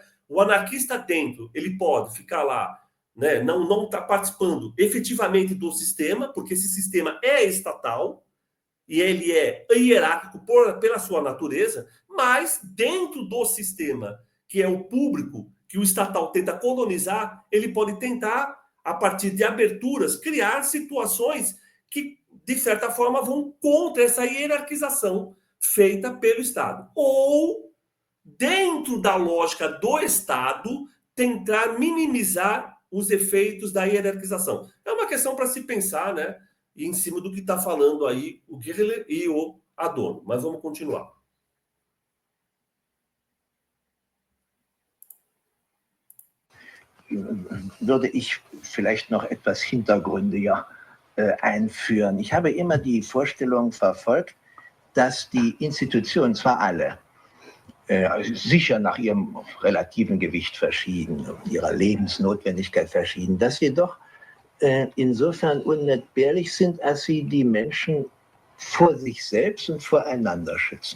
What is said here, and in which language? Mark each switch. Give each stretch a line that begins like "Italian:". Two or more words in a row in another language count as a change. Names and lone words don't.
Portuguese: O anarquista dentro, ele pode ficar lá, né, não está participando efetivamente do sistema, porque esse sistema é estatal, e ele é hierárquico pela sua natureza, mas dentro do sistema, que é o público, que o estatal tenta colonizar, ele pode tentar, a partir de aberturas, criar situações que, de certa forma, vão contra essa hierarquização feita pelo Estado. Ou, dentro da lógica do Estado, tentar minimizar os efeitos da hierarquização. É uma questão para se pensar, né? Em cima do que está falando aí o Gierle e o Adorno. Mas vamos continuar.
German: Würde ich vielleicht noch etwas hintergründiger einführen. Ich habe immer die Vorstellung verfolgt, dass die Institutionen, zwar alle, sicher nach ihrem relativen Gewicht verschieden, ihrer Lebensnotwendigkeit verschieden, dass jedoch insofern unentbehrlich sind, als sie die Menschen vor sich selbst und voreinander schützen.